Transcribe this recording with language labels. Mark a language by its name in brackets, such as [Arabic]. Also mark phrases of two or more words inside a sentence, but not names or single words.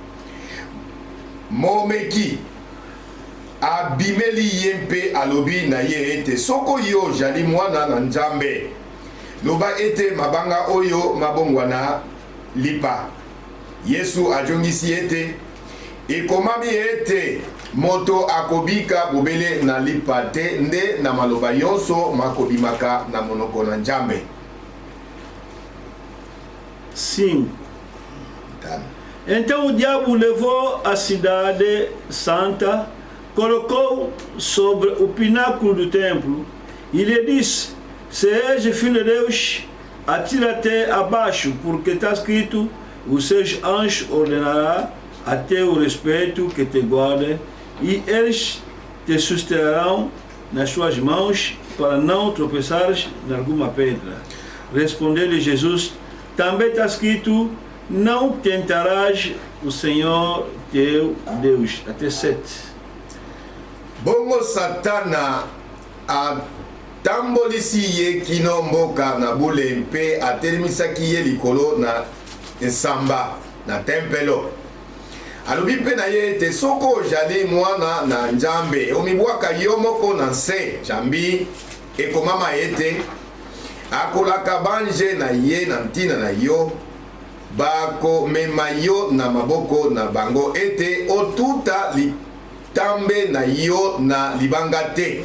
[Lingala] Momeki abimeli ye mpe alobi na ye ete soko yo jali mwana na Nzambe loba ete mabanga oyo mabongwana lipa. Yesu ajongisi ete ekomami ete moto akobika bobele na lipa te nde na maloba yonso makobimaka na monoko na Nzambe. [Portuguese] Sim. Então o diabo levou a cidade santa, colocou sobre o pináculo do templo e lhe disse: se és filho de Deus, atira-te abaixo, porque está escrito: os seus anjos ordenará a teu respeito que te guarde, e eles te susterão nas suas mãos, para não tropeçares em alguma pedra. Respondeu-lhe Jesus: também está escrito: não tentarás o Senhor teu Deus. Até 7. [Lingala] Bongo Satana atambolisi ye kino mboka na bule mpe atelemisaki ye likolo na nsamba na tempelo. Alobi mpe na ye ete soko ozali mwana na Nzambe omibwaka yo moko na nse jambi ekomama ete akolaka banje na ye na ntina na yo bakomema yo na maboko na bango ete otuta litambe na yo na libanga te.